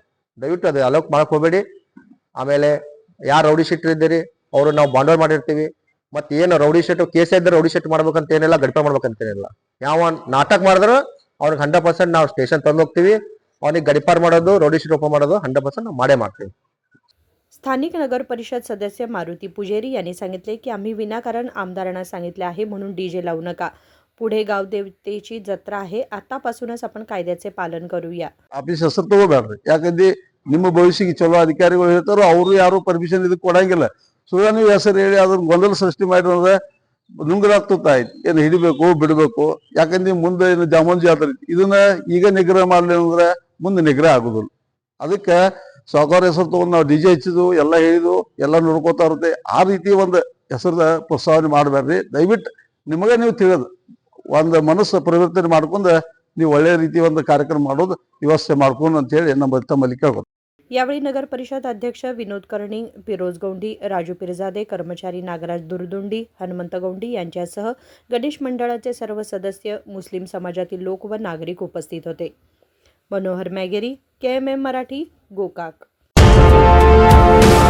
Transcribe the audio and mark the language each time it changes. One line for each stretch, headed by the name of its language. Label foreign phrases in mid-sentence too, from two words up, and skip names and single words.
Kannada: ದಯವಿಟ್ಟು ಅದು ಅಲೋಕ್ ಮಾಡಕ್ ಹೋಗ್ಬೇಡಿ. ಆಮೇಲೆ ಯಾರು ರೌಡಿ ಶೀಟರ್ ಇದ್ದೀರಿ ಅವರು ನಾವು ಬಾಂಡೋರ್ ಮಾಡಿರ್ತೀವಿ. ಮತ್ತೆ ಏನು ರೌಡಿ ಶೀಟ್ ಕೇಸ್ ಇದ್ದರೆ ರೌಡಿ ಶೀಟ್ ಮಾಡ್ಬೇಕಂತ ಏನಿಲ್ಲ, ಗಡಿಪಾರ ಮಾಡ್ಬೇಕಂತ ಏನಿಲ್ಲ. ಯಾವ ನಾಟಕ ಮಾಡಿದ್ರು ಅವ್ರಿಗೆ 100% ನಾವು ಸ್ಟೇಷನ್ ತಂದು ಹೋಗ್ತೀವಿ. ಅವನಿಗೆ ಗಡಿಪಾರ ಮಾಡೋದು, ರೌಡಿ ಶೀಟ್ ಓಪನ್ ಮಾಡೋದು 100% ನಾವು ಮಾಡೇ ಮಾಡ್ತೀವಿ.
Marathi: स्थानिक नगर परिषद सदस्य मारुती पुजेरी यांनी सांगितले की आम्ही विनाकारण आमदारांना सांगितले आहे म्हणून डीजे लावू नका. पुढे गावदेवतेची जत्रा आहे, आतापासूनच आपण कायद्याचे पालन करूया.
Kannada: ಆಫೀಸ್ ಹೆಸರು ತಗೋಬೇಡ್ರಿ. ಯಾಕಂದ್ರೆ ನಿಮ್ಮ ಭವಿಷ್ಯಕ್ಕೆ ಚಲೋ ಅಧಿಕಾರಿಗಳು ಹೇಳ್ತಾರೋ ಅವರು ಯಾರು ಪರ್ಮಿಷನ್ ಇದಕ್ಕೆ ಕೊಡಂಗಿಲ್ಲ. ಸುಳ್ಳ ನೀವು ಹೆಸರು ಹೇಳಿ ಅದನ್ನ ಗೊಂದಲ ಸೃಷ್ಟಿ ಮಾಡಿದ್ರೆ ನುಂಗಲಾಗ್ತಾಯ್ತು. ಏನು ಹಿಡಿಬೇಕು ಬಿಡಬೇಕು. ಯಾಕಂದ್ರೆ ಮುಂದೆ ಏನು ಜಾಮೂನ್ ಜಾತ್ರೆ ಇದನ್ನ ಈಗ ನಿಗ್ರಹ ಮಾಡ್ಲಿ ಅಂದ್ರೆ ಮುಂದೆ ನಿಗ್ರಹ ಆಗುದಿಲ್ಲ. ಅದಕ್ಕೆ ಸಾವುಕಾರ ಹೆಸರು ತಗೊಂಡು ನಾವು ಡಿಜೆ ಹಚ್ಚಿದ್ವು ಎಲ್ಲ ಹೇಳಿದ್ವು ಎಲ್ಲ ನೋಡ್ಕೋತಾ ಇರುತ್ತೆ. ಆ ರೀತಿ ಒಂದು ಹೆಸರದ ಪ್ರಸ್ತಾವನೆ ಮಾಡಬೇಡ್ರಿ. ದಯವಿಟ್ಟು ನಿಮಗೆ ನೀವು ತಿಳಿದು ಒಂದು ಮನಸ್ಸು ಪರಿವರ್ತನೆ ಮಾಡ್ಕೊಂಡು ನೀವು ಒಳ್ಳೆ ರೀತಿ ಒಂದು ಕಾರ್ಯಕ್ರಮ ಮಾಡೋದು ವ್ಯವಸ್ಥೆ ಮಾಡ್ಕೊಂಡು ಅಂತ ಹೇಳಿ ನಮ್ಮ ತಮ್ಮಲ್ಲಿ ಕೇಳ್ಬೋದು.
Marathi: यावेळी नगर परिषद अध्यक्ष विनोद कर्णिंग, फिरोज गौंडी, राजू पिरजादे, कर्मचारी नागराज दुर्दुंडी, हनुमंत गौंडी यांच्यासह गणेश मंडळाचे सर्व सदस्य, मुस्लिम समाजातील लोक व नागरिक उपस्थित होते. मनोहर मॅगेरी, KMM मराठी, गोकाक.